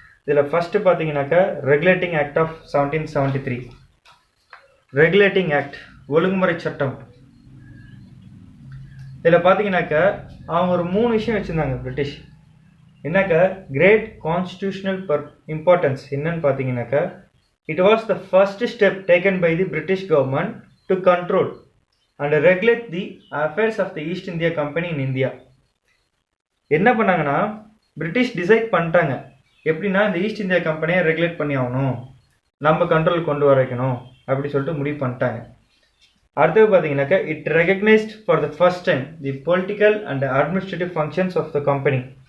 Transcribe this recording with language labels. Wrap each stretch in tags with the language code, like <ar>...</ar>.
<ta>இதில் ஃபஸ்ட்டு பார்த்தீங்கன்னாக்கா regulating act of 1773. Regulating act ஒழுங்குமுறை சட்டம். இதில் பார்த்தீங்கன்னாக்கா அவங்க ஒரு 3 விஷயம் வச்சுருந்தாங்க பிரிட்டிஷ். என்னக்கா கிரேட் கான்ஸ்டியூஷனல் இம்பார்ட்டன்ஸ் என்னன்னு பார்த்தீங்கன்னாக்கா</ta> <en>It was the first step taken by the British government to control and regulate the affairs of the East India Company in India.</en> <ta>என்ன பண்ணாங்கன்னா பிரிட்டிஷ் டிசைட் பண்ணிட்டாங்க எப்படின்னா இந்த ஈஸ்ட் இந்தியா கம்பெனியை regulate பண்ணி ஆகணும், நம்ம கண்ட்ரோல் கொண்டு வர வைக்கணும் அப்படி சொல்லிட்டு முடிவு பண்ணிட்டாங்க. அடுத்தது பார்த்தீங்கன்னாக்கா</ta> <en>It recognised for the first time the political and administrative functions of the company.</en>